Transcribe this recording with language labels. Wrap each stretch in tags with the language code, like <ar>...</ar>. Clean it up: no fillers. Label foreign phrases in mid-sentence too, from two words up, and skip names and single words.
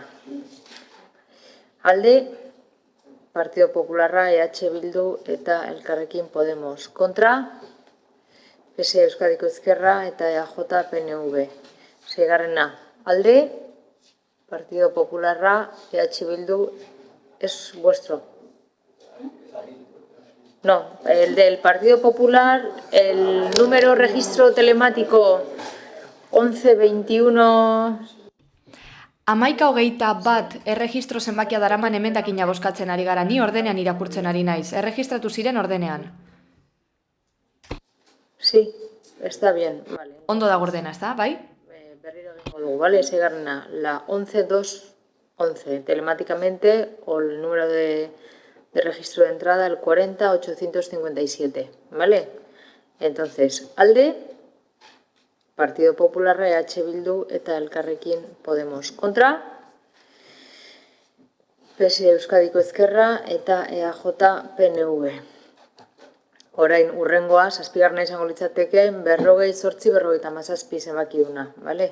<eu>Alde, Partido Popularra, EH Bildu eta Elkarrekin Podemos. Kontra, PSE Euskadiko Ezkerra eta EAJ PNV. Seigarrena. Alde, Partido Popularra, EH Bildu,</eu> <es>es vuestro. No, el del Partido Popular, el número registro telemático 1121...</es> <eu>11:21 erregistro zenbakia daraman emendakina bozkatzen ari gara, ni ordenean irakurtzen ari naiz. Erregistratu ziren ordenean.</eu> <es>Sí, está bien, vale.</es> <eu>Ondo dago ordena, ezta, bai? Berriro egingo dugu, vale, seigarrena,</eu> <es>la 11211, telemáticamente, o el número de registro de entrada, el 40857, ¿vale? Entonces,</es> <eu>alde, Partido Popular, EH Bildu eta Elkarrekin Podemos. Kontra, PSE Euskadiko Ezkerra eta EAJ PNV. Orain urrengoa, zazpigarrena izango litzateke, 48-57 zenbaki duna, ¿vale?</eu>